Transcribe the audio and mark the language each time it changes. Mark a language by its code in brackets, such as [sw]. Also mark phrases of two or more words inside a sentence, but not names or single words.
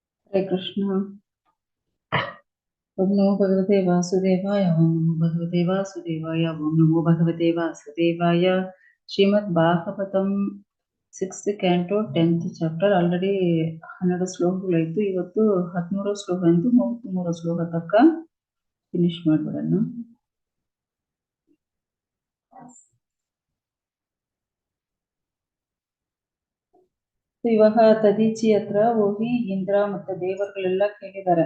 [sa] हरे कृष्ण। ओम नमो भगवते वासुदेवाय। ओम नमो भगवते वासुदेवाय। ओम नमो भगवते वासुदेवाय। [kn] श्रीमद् भागवतम [en] 6th canto 10th chapter already [kn] 12 ಶ್ಲೋಕಗಳಾಯಿತು. ಇವತ್ತು 13 ಶ್ಲೋಕ ಅಂತ 33 ಶ್ಲೋಕ ತನಕ ಫಿನಿಶ್ ಮಾಡ್ಬಿಡೋಣ. ಇವಾಗ ತದೀಚಿ ಹತ್ರ ಹೋಗಿ ಇಂದ್ರ ಮತ್ತೆ ದೇವರುಗಳೆಲ್ಲ ಕೇಳಿದ್ದಾರೆ.